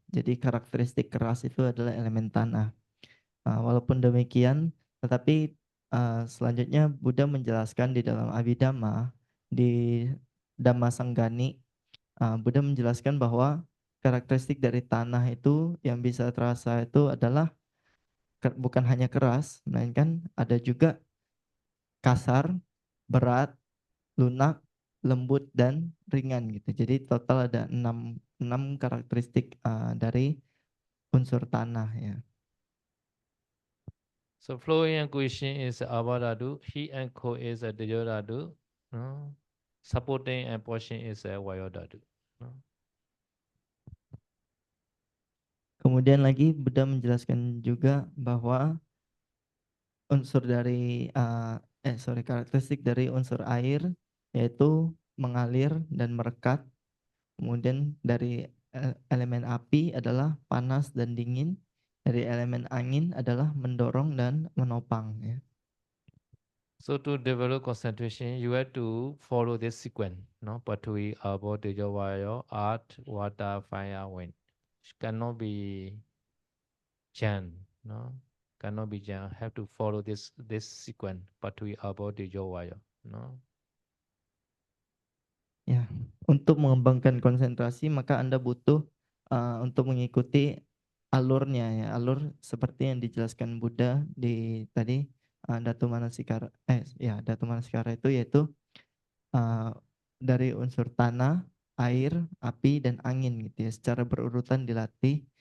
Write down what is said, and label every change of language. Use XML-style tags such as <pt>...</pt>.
<id>Jadi karakteristik keras itu adalah elemen tanah. Walaupun demikian, tetapi selanjutnya Buddha menjelaskan di dalam Abhidhamma di Dhamma Sanggani, Buddha menjelaskan bahwa karakteristik dari tanah itu yang bisa terasa itu adalah bukan hanya keras, melainkan ada juga kasar, berat, lunak, lembut, dan ringan gitu. Jadi total ada enam karakteristik dari unsur tanah ya.</id> <en>So flowing and cohesion is Abhadhatu, heat and cold is a Tejodhatu, no? Supporting and pushing is a Vayodhatu. No?</en> <id>Kemudian lagi Buddha menjelaskan juga bahwa unsur dari karakteristik dari unsur air yaitu mengalir dan merekat. Kemudian dari elemen api adalah panas dan dingin. Dari elemen angin adalah mendorong dan menopang ya.</id> <en>So to develop concentration, you have to follow this sequence. No, Pathwi, Abo, Tejo, Vayo, Earth, Water, Fire, Wind. Cannot be jam. No, cannot be jam. Have to follow this sequence.</en> <pi>Pathwi, Abo, Tejo, Vayo. No.</pi> <id>Ya, untuk mengembangkan konsentrasi maka Anda butuh untuk mengikuti alurnya ya, alur seperti yang dijelaskan Buddha di tadi Dhatu Manasikara Dhatu Manasikara itu yaitu dari unsur tanah, air, api dan angin gitu ya, secara berurutan dilatih.</id>